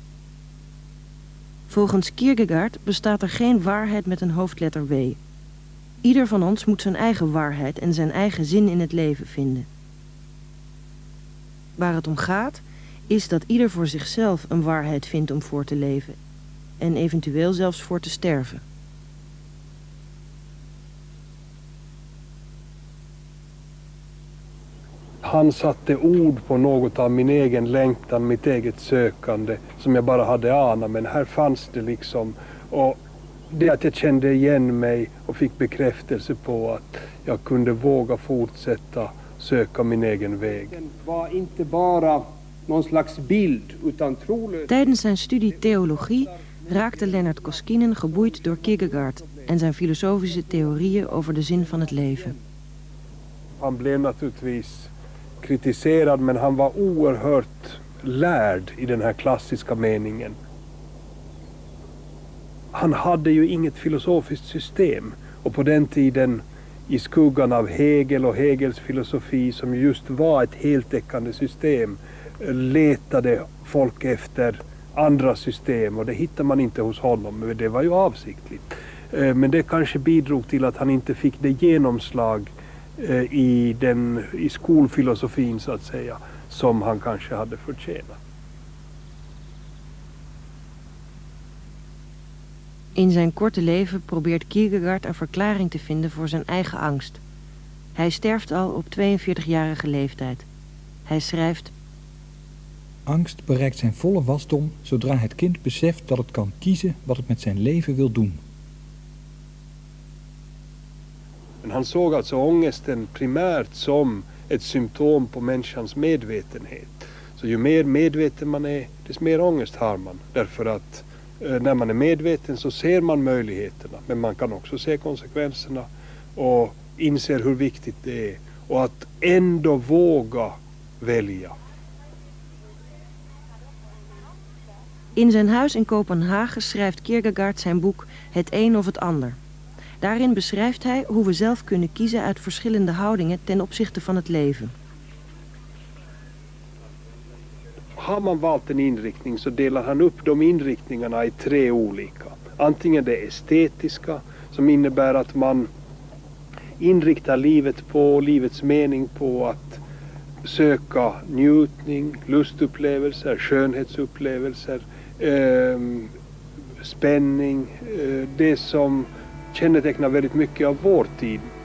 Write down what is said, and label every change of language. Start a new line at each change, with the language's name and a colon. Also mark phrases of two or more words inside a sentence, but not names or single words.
Dutch: Volgens Kierkegaard bestaat er geen waarheid met een hoofdletter W. Ieder van ons moet zijn eigen waarheid en zijn eigen zin in het leven vinden. Waar het om gaat, is dat ieder voor zichzelf een waarheid vindt om voor te leven. En eventueel zelfs voor te sterven.
Swedish: Han satte ord på något av min egen längtan, mitt eget sökande som jag bara hade anat, men här fanns det liksom. Och det att jag kände igen mig och fick bekräftelse på att jag kunde våga fortsätta söka min egen väg. Det var inte bara någon slags bild, utan trolöst.
Dutch: Tijdens zijn studie theologie raakte Leonard Koskinen geboeid door Kierkegaard en zijn filosofische theorieën over de zin van het leven.
Swedish: Han blev naturligtvis kritiserad, men han var oerhört lärd i den här klassiska meningen. Han hade ju inget filosofiskt system, och på den tiden i skuggan av Hegel och Hegels filosofi, som just var ett heltäckande system, letade folk efter andra system, och det hittar man inte hos honom, men det var ju avsiktligt. Men det kanske bidrog till att han inte fick det genomslag i skolfilosofin så att säga, som han kanske hade förtjänat.
Dutch: In zijn korte leven probeert Kierkegaard een verklaring te vinden voor zijn eigen angst. Hij sterft al op 42-jarige leeftijd. Hij schrijft: Angst bereikt zijn volle wasdom zodra het kind beseft dat het kan kiezen wat het met zijn leven wil doen.
Swedish: Men han såg alltså ångesten primärt som ett symptom på människans medvetenhet. Så ju mer medveten man är, desto mer ångest har man. Därför att när man är medveten så ser man möjligheterna, men man kan också se konsekvenserna och inser hur viktigt det är. Och att ändå våga välja.
Dutch: In zijn huis in Kopenhagen schrijft Kierkegaard zijn boek Het een of het ander. Daarin beschrijft hij hoe we zelf kunnen kiezen uit verschillende houdingen ten opzichte van het leven.
Swedish: Har man valt en inriktning så delar han upp de inriktningarna i 3 olika. Antingen det estetiska, som innebär att man inriktar livet på, livets mening på att söka njutning, lustupplevelser, skönhetsupplevelser, spänning, det som kännetecknar väldigt mycket av vår tid.